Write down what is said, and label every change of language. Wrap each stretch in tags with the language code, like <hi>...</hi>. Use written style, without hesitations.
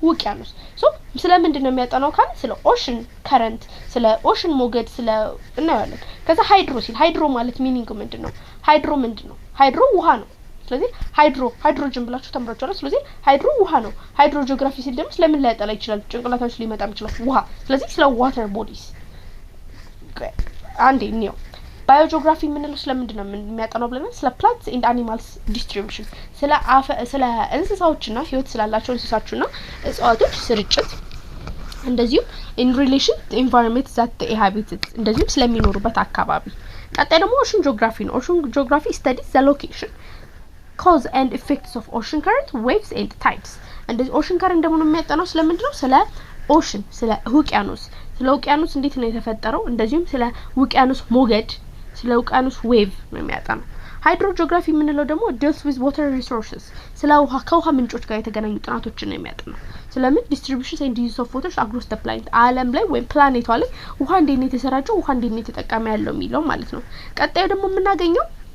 <am>ውቅያኖስ። ሶ ስለ ምንድነው የሚያጠናው ካለ ስለ ኦሽን ከረንት፣ ስለ ኦሽን ሞገድ ስለ እናያለን። ከዛ ሃይድሮ ሲል ሃይድሮ ማለት ሚኒንግ ምንድነው? ሃይድሮ ምንድነው? ሃይድሮ ውሃ ነው። ስለዚህ ሃይድሮጅን ብላችሁ ተምራችኋል። ስለዚህ ሃይድሮ ውሃ ነው። ሃይድሮ ጂኦግራፊ ሲል ደግሞ ስለምን ሊያጠና ይችላል? ጭንቅላታችሁ ሊመጣ ይችላል ውሃ። ስለዚህ ስለ ዋተር ቦዲስ አንዴ ነው። ባዮጂኦግራፊ የምንለው ስለምንድን ነው የሚያጠናው ብለናል?</am> <en>ስለ plants and animals distribution፣</en> <am>ስለ እንስሳዎችና ህይወት ስላላቸው እንስሳዎችና እጽዋቶች ስርጭት፣</am> <en>እንደዚሁም in relation to environment that they inhabit፣</en> <am>እንደዚሁም ስለሚኖሩበት አካባቢ። ቀጣይ ደግሞ</am> <en>ocean geography ነው። ocean geography studies the location, cause and effects of ocean current, waves and tides። እንደዚህ ocean current</en> <am>ደግሞ የሚያጠናው ስለምንድን ነው? ስለ ኦሽን፣ ስለ ውቅያኖስ፣ ስለ ውቅያኖስ እንዴት ነው የተፈጠረው፣ እንደዚሁም ስለ ውቅያኖስ ሞገድ፣ ስለ ውቅያኖስ ዌቭ ነው የሚያጠናው። ሃይድሮጂኦግራፊ የምንለው ደግሞ</am> <en>deals with water resources፣</en> <am>ስለ ውሃ ከውሃ ምንጮች ጋር የተገናኙ ጥናቶችን ነው የሚያጠናው። ስለምን</am> <en>distributions and uses of water across the planet፣</en> <am>ዓለም ላይ ወይም ፕላኔቷ ላይ ውሃ እንዴት ነው የተሰራጨው፣ ውሃ እንዴት ነው የተጠቃሚ ያለው የሚለው ማለት ነው። ቀጣዩ ደግሞ የምናገኘው</am>